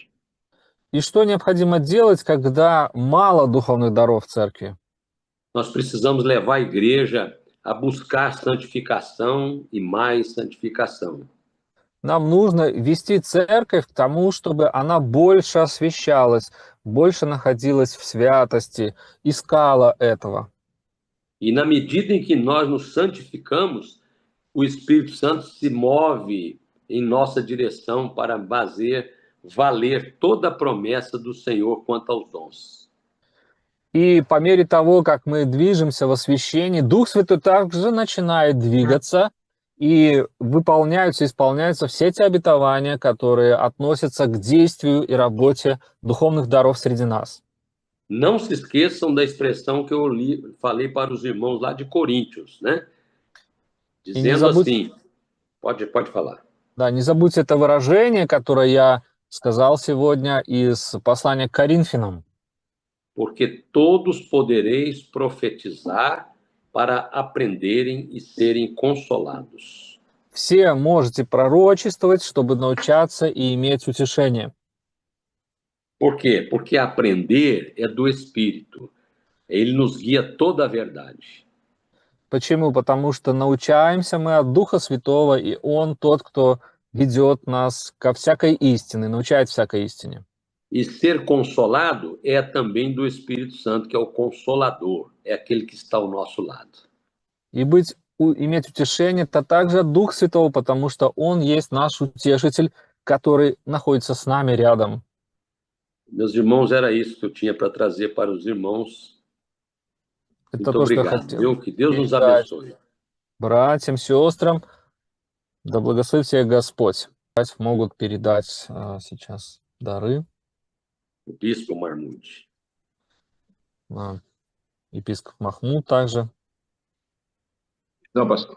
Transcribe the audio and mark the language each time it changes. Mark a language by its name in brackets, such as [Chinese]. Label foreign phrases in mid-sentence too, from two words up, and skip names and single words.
[Russian] И что необходимо делать, когда мало духовных даров в церкви? [Portuguese] Nós precisamos levar a igreja a buscar santificação e mais santificação. [Russian] Нам нужно вести церковь к тому, чтобы она больше освящалась, больше находилась в святости, искала этого. [Portuguese] E na medida em que nós nos santificamos, o Espírito Santo se move em nossa direção para fazer valer toda a promessa do Senhor quanto aos dons. [Russian] И по мере того, как мы движемся в освящении, Дух Святой также начинает двигаться, и выполняются, исполняются все те обетования, которые относятся к действию и работе духовных даров среди нас. [Portuguese] Não se esqueçam da expressão que eu falei para os irmãos lá de Coríntios, né? [Russian] И не [Portuguese] Dizendo [Russian] забудьте, [Portuguese] assim, pode falar. [Russian] да, не забудьте это выражение, которое я сказал сегодня из послания к Коринфянам. [Portuguese] Porque todos podereis profetizar para aprenderem e serem consolados. [Russian] Все можете пророчествовать, чтобы научаться и иметь утешение. [Portuguese] Por quê? Porque aprender é do Espírito. Ele nos guia toda a verdade. [Russian] Почему? Потому что научаемся мы от Духа Святого, и Он тот, кто ведет нас ко всякой истине, научает всякой истине. [Portuguese] E ser consolado é também do Espírito Santo, que é o Consolador, é aquele que está ao nosso lado. [Russian] И иметь утешение, это также от Духа Святого, потому что Он есть наш утешитель, который находится с нами рядом. [Portuguese] Meus irmãos, era isso que eu tinha para trazer para os irmãos. [Russian] Это [Portuguese] Muito [Russian] то, что я [Portuguese] obrigado, [Russian] хотел [Portuguese] viu? Que Deus nos [Russian] передать [Portuguese] abençoe. [Russian] братьям, сестрам. Да благословит всех Господь. Могут передать сейчас дары. [Portuguese] O Bispo Marmude. [Russian] Епископ Махмуд также. [Portuguese] Não, pastor.